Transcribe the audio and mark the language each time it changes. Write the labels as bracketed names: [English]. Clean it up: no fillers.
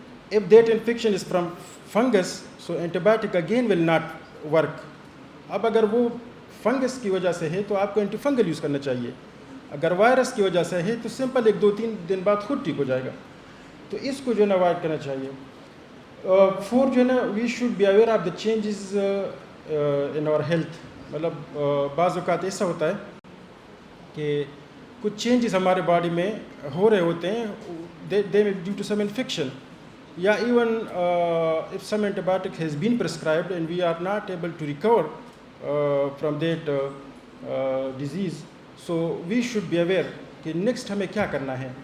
[English] If that infection is from fungus, so antibiotic again will not work. [Urdu] اب اگر وہ fungus کی وجہ سے ہے تو آپ کو اینٹی فنگل یوز کرنا چاہیے. اگر وائرس کی وجہ سے ہے تو سمپل 1-2-3 دن بعد خود ٹھیک ہو جائے گا. تو اس کو جو ہے نا اوائڈ کرنا چاہیے. [English] 4 [Urdu] جو ہے نا [English] We should be aware of the changes in our health. [Urdu] مطلب بعض اوقات ایسا ہوتا ہے کہ کچھ چینجز ہمارے باڈی میں ہو رہے ہوتے ہیں, [English] they may due to some infection, یا even if some antibiotic has been prescribed and we are not able to recover from that disease, so we should be aware [Urdu] کہ نیکسٹ ہمیں کیا کرنا ہے.